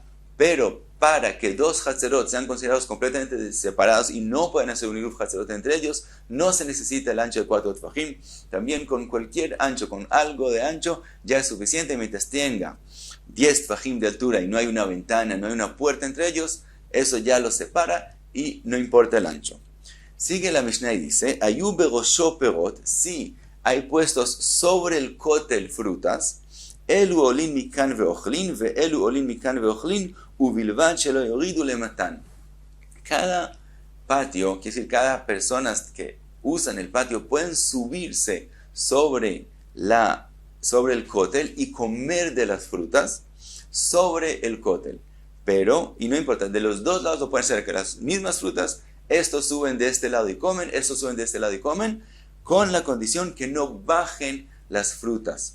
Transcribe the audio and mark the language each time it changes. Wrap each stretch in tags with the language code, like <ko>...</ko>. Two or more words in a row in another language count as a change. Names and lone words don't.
<es>Pero para que dos hatzerot sean considerados completamente separados y no pueden hacer un iruv hatzerot entre ellos, no se necesita el ancho de 4 tfajim. También con cualquier ancho, con algo de ancho, ya es suficiente mientras tenga 10 tfajim de altura y no hay una ventana, no hay una puerta entre ellos, eso ya los separa y no importa el ancho. Sigue la Mishnah y dice,</es> <he>היו בראשו פירות,</he> <es>si hay puestos sobre el kotel frutas,</es> <he>אלו עולין מכאן ואוכלין ואלו עולין מכאן ואוכלין ובלבד שלא יורידו למטה.</he> <es>Cada patio, quiere decir, cada persona que usan el patio pueden subirse sobre el kotel y comer de las frutas sobre el kotel. Pero, y no importa, de los dos lados lo pueden hacer, que las mismas frutas, estos suben de este lado y comen, estos suben de este lado y comen, con la condición que no bajen las frutas.</es>